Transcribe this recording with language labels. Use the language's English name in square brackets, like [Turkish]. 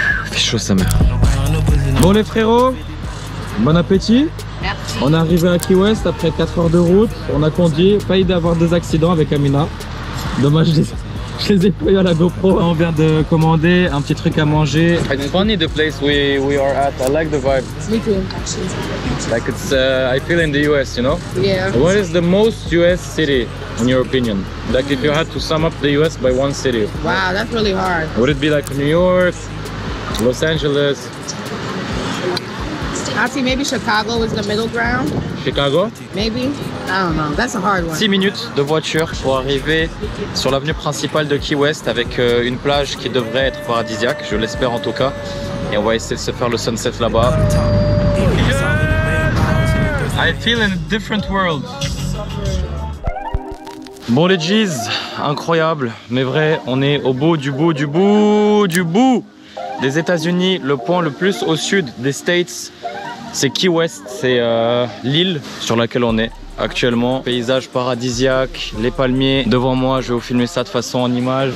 [French] Fait chaud sa mère. Bon les frérots, bon appétit. Merci. On est arrivé à Key West après 4 heures de route. On a conduit, failli d'avoir 2 accidents avec Amina. Dommage, je les ai pas eu à la GoPro. On vient de commander un petit truc à manger. [English] It's funny the place we are at. I like the vibe. Me too. Like it's I feel in the US, you know? Yeah. What is the most US city in your opinion? Like if you had to sum up the US by one city, Wow, that's really hard. would it be like New York, Los Angeles. I see maybe Chicago is the middle ground. Chicago. Maybe. I don't know. That's a hard one. [French] 6 minutes de voiture pour arriver sur l'avenue principale de Key West avec une plage qui devrait être paradisiaque, je l'espère en tout cas. Et on va essayer de se faire le sunset là-bas. [English] I feel in a different world. [French] Bon les G's, incroyable, mais vrai, on est au bout du bout du bout du bout des États-Unis, le point le plus au sud des States. C'est Key West, c'est l'île sur laquelle on est actuellement. Paysage paradisiaque, les palmiers. Devant moi, je vais vous filmer ça de façon en image.